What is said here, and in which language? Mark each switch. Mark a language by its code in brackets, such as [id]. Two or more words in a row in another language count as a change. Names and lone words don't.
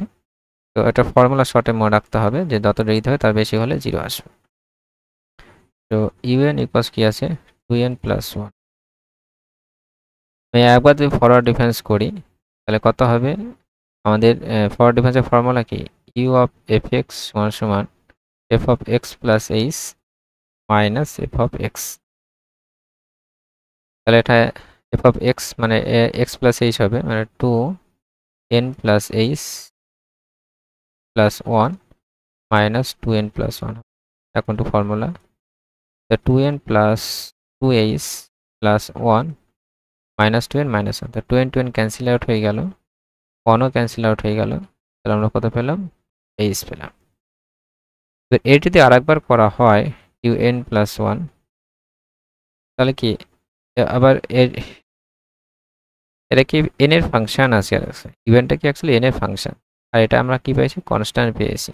[bn] তো এটা ফর্মুলা শর্টে মনে রাখতে হবে যে যত ডিগ্রি হবে তার বেশি হলে 0 আসবে। তো un ইকুয়ালস কি আছে [en] 2n plus 1, [bn] আমি একবার যদি [en] forward difference [bn] করি তাহলে কত হবে, আমাদের ফরওয়ার্ড ডিফারেন্সের ফর্মুলা কি [en] u of fx [bn] সমান সমান [en] f of x plus h minus f of x। [bn] তাহলে এটা [en] f of x [bn] মানে [en] x plus h [bn] হবে, মানে [en] 2n plus h plus 1 [bn] minus 2n plus 1। এখন টু ফর্মুলা, [en] the 2n plus 2h plus 1 minus 2n minus 1, the 2n cancel out [bn] হয়ে গেল, 1ও [en] cancel out [bn] হয়ে গেল, তাহলে আমরা কত পেলাম, h পেলাম। এবার এটি যদি আরেকবার করা হয় un প্লাস 1, তাহলে কি আবার এটা কি n এর ফাংশন আছে আর আছে, ইউএনটা কি অ্যাকচুয়ালি n এর ফাংশন, আর এটা আমরা কি পেয়েছি, কনস্ট্যান্ট পেয়েছি।